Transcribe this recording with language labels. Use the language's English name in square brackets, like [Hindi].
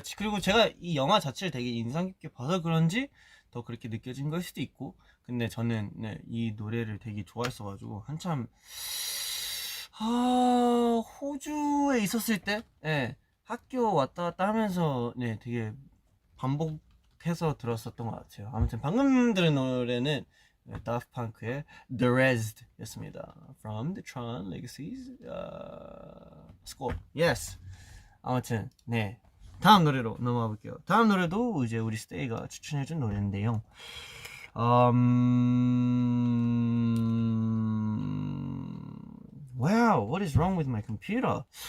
[Korean] 그리고 제가 이 영화 자체를 되게 인상 깊게 봐서 그런지 더 그렇게 느껴진 걸 수도 있고, 근데 저는 이 노래를 되게 좋아했어가지고 한참 호주에 있었을 때 학교 왔다 갔다 하면서 되게 반복해서 들었었던 것 같아요. 아무튼 방금 들은 노래는 다프트 펑크의 The Rest 였습니다. [English] From the Tron Legacy's score. Yes. [Korean] 아무튼 다음 노래로 넘어가 볼게요. 다음 노래도 이제 우리 스테이가 추천해준 노래인데요. [English] Wow, what is wrong with my computer?